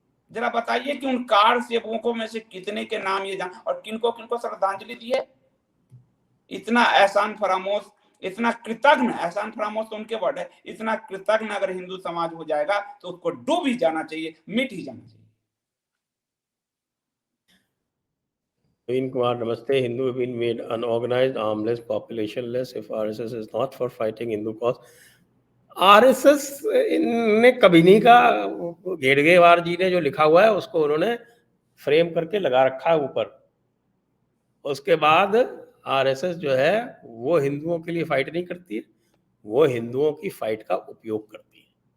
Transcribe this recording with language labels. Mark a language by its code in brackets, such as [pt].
[hi] जरा बताइए कि उन कार सेवकों में से कितने के नाम ये जान और किनको किनको श्रद्धांजलि दी है? इतना एहसान फरामोश, इतना कृतज्ञ, एहसान फरामोश तो उनके वर्ड है, इतना कृतज्ञ अगर हिंदू समाज हो जाएगा तो उसको डूब ही जाना चाहिए, मिट ही जाना चाहिए। [en] Naveen Kumar, namaste. Hindu have been made unorganized, armless, population-less if RSS is not for fighting Hindu cause. [hi] RSS इनने कभी नहीं कहा। घेड़गेवार जी ने जो लिखा हुआ है उसको उन्होंने फ्रेम करके लगा रखा है ऊपर। उसके बाद आरएसएस जो है वो हिंदुओं के लिए फाइट नहीं करती है, वो हिंदुओं की फाइट का उपयोग करती है।